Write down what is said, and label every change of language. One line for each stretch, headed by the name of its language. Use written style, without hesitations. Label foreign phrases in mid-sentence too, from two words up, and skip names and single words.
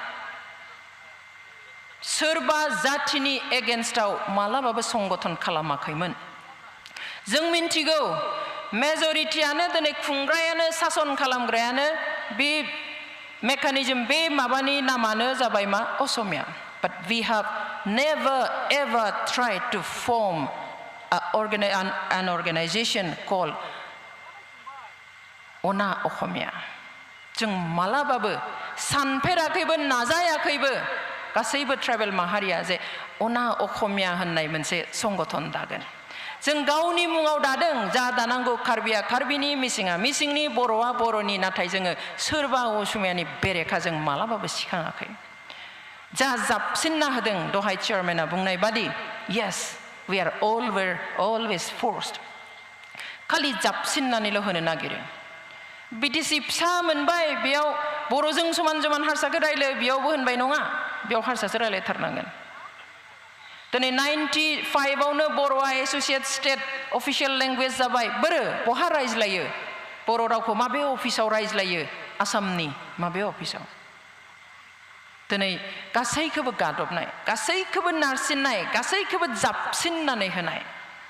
Bodo: सोरबा जातिनि एगेन्स्टआव मालाबाबो संगठन खालामाखैमोन जों मिन्थिगौ मेजरिटियानो दिनै खुंग्रायानो सासन खालामग्रायानो बे मेकानिजम बे माबानि नामानो जाबाय मा असमिया
English: but we have never ever tried to form an organization called
Bodo: Ona Okhomia जों मालाबाबो सानफेराखैबो नाजायाखैबो गासैबो ट्राइबेल माहारिया जे अना अखमिया होननाय मोनसे संगठन दागोन जों गावनि मुङाव दादों जा दानांगौ कार्बिया कार्बिनि मिसिङा मिसिंनि बर'आ बर'नि नाथाय जोङो सोरबा असमियानि बेरेखा जों मालाबाबो सिखाङाखै जा जाबसिनना होदों दहाय चेयारमेना बुंनाय बादि
English: yes we are always forced
Bodo: खालि जाबसिननानैल' होनो नागिरो बिटिसि फिसा मोनबाय बेयाव बर'जों समान समान हारसाखौ रायलाय बेयावबो होनबाय नङा बेयाव हारसासो रायलायथारनांगोन दिनै 95 आवनो बर'आ
English: associate state official language
Bodo: जाबाय बोरो बहा रायज्लायो बर' रावखौ माबे अफिसाव रायज्लायो आसामनि माबे अफिसाव दिनै गासैखौबो गादबनाय गासैखौबो नारसिननाय गासैखौबो जाबसिननानै होनाय